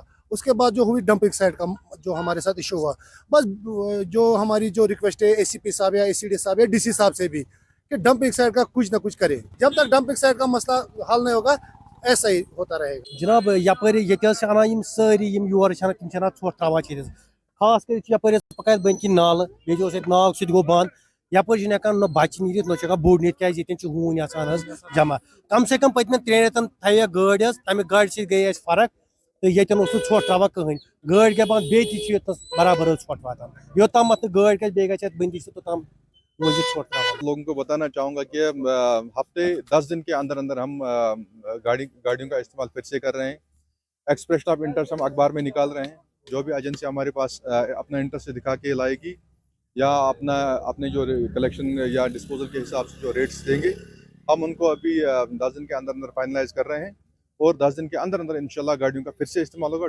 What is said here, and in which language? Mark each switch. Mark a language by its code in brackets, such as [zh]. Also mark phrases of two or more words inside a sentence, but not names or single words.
[hi] उसके बाद जो हुई डंपिंग साइट का जो हमारे साथ इशू हुआ, बस जो हमारी जो रिक्वेस्ट है एसीपी साहब या एसीडी साहब या डीसी साहब से भी कि डंपिंग साइट का कुछ ना कुछ करे। जब तक डंपिंग साइट का मसला हल नहीं होगा ऐसा ही होता रहेगा। [ks] जनाब यपारी सारी योर तम ोट त्रा खास कर यपारी पकात बन की नाल नाग सह गो बंद, यपार न बच्चे नीर न बोड़ नीर क्या हून जमा। कम से कम पतम 3 रेतन थी गाड़, तमें गाड़ से गई फर्क, तो ये ोट त्रा कहें गाड़ क्या बंद बे बराबर ोट वातान योतम गाड़ क्या बंदी से तोतम [hi] लोगों को बताना चाहूँगा कि हफ्ते 10 दिन के अंदर अंदर हम गाड़ियों का इस्तेमाल फिर से कर रहे हैं। [en] expression of interest [hi] हम अखबार में निकाल रहे हैं। जो भी एजेंसी हमारे पास अपना इंटरेस्ट दिखा के लाएगी या अपने जो कलेक्शन या डिस्पोजल के हिसाब से जो रेट्स देंगे, हम उनको अभी 10 दिन के अंदर अंदर फाइनलाइज कर रहे हैं और 10 दिन के अंदर अंदर इंशाल्लाह गाड़ियों का फिर से इस्तेमाल होगा।